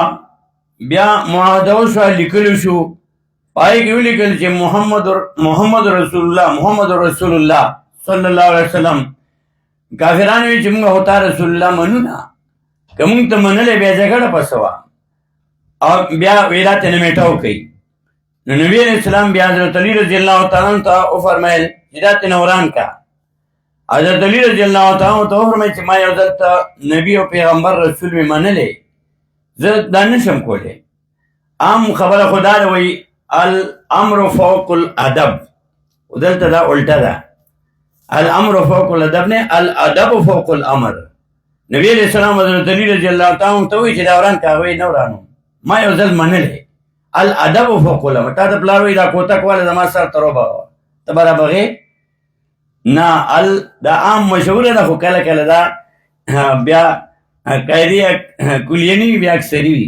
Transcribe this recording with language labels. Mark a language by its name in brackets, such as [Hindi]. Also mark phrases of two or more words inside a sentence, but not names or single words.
[Pashto] بیا معاهده وشوه، لیکلو شو پای کې ولیکل چې محمد [Arabic] رسول الله صلی الله علیه وسلم. [Pashto] کافرانو وی چې موږ هوتا [Arabic] رسول الله [Pashto] منو نه، که موږ ته منلې بیا جګړه پسه وه. او بیا ویلا ته نه میټاو کوي. نو نبی [Arabic] علیہ السلام [Pashto] بیا حضرت علی [Arabic] رضی اللہ تعالیٰ عنہ [Pashto] ته وفرمیل چې دا تېنه وران کا. حضرت علی [Arabic] رضی اللہ تعالیٰ عنہ [Pashto] ته وفرمیل چې ما یو ځل ته نبی او پیغمبر رسول مې منلی، زه دا نشم کولی. عام خبره خو دا ده وایي [Arabic] الامر فوق الادب، [Pashto] دلته دا الټه ده. [Arabic] الامر فوق الادب نه، الادب فوق الامر. [Pashto] نبی [Arabic] علیہ السلام [Pashto] حضرت علی [Arabic] رضی اللہ تعالیٰ عنہ [Pashto] ته وایي چې دا وران کا، وایي نه ورانو، ما یو ځل منلی. [Arabic] الادب فوق الامر. [Pashto] تا ته پلار وایي دا کوتک والا زما سر ته روبه ته به رابغې نه. دا عام مشهوره ده، خو کله کله دا بیا قاعدې کلیه نه وي، بیا اکثري وي.